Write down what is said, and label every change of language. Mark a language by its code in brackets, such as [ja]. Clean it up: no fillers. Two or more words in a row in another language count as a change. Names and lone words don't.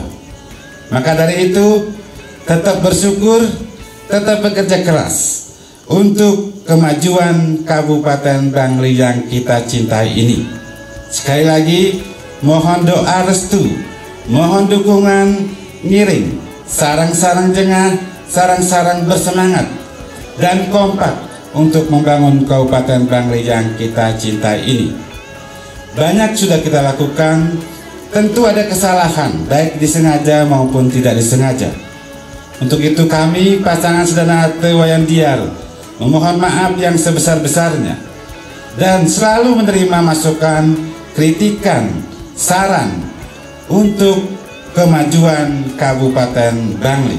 [id] Maka dari itu, tetap bersyukur, tetap bekerja keras untuk kemajuan Kabupaten Bangli yang kita cintai ini. Sekali lagi, mohon doa restu, mohon dukungan ngiring, sarang-sarang jengah, sarang-sarang bersemangat dan kompak untuk membangun Kabupaten Bangli yang kita cintai ini. Banyak sudah kita lakukan, tentu ada kesalahan, baik disengaja maupun tidak disengaja. Untuk itu kami, pasangan Sederhana Wayan Diar, memohon maaf yang sebesar-besarnya dan selalu menerima masukan, kritikan, saran untuk kemajuan Kabupaten Bangli.